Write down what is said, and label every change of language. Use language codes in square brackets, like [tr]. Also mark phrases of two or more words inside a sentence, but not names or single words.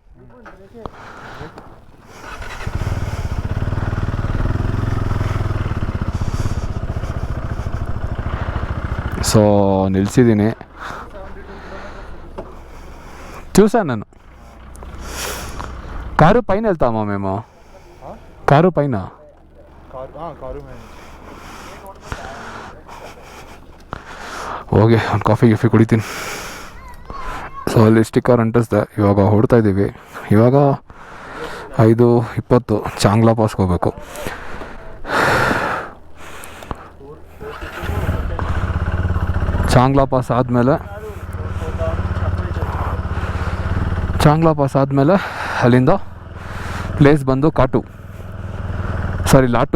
[te] సో నిలిచిదిని చూసాను నేను. కారు పైన వెళ్తామా మేము? కారు పైన [kn] ಹೋಗಿ ಒಂದು ಕಾಫಿ ಕುಡಿತೀನಿ. ಸೊ ಅಲ್ಲಿ ಸ್ಟಿಕ್ಕರ್ ಅಂಟಿಸ್ದೆ. ಇವಾಗ ಹೊಡ್ತಾ ಇದ್ದೀವಿ. ಇವಾಗ 5:20 ಚಾಂಗ್ಲಾ ಪಾಸ್ಗೆ ಹೋಗ್ಬೇಕು. ಚಾಂಗ್ಲಾ ಪಾಸ್ ಆದಮೇಲೆ ಅಲ್ಲಿಂದ ಪ್ಲೇಸ್ ಬಂದು ಲಾಟು.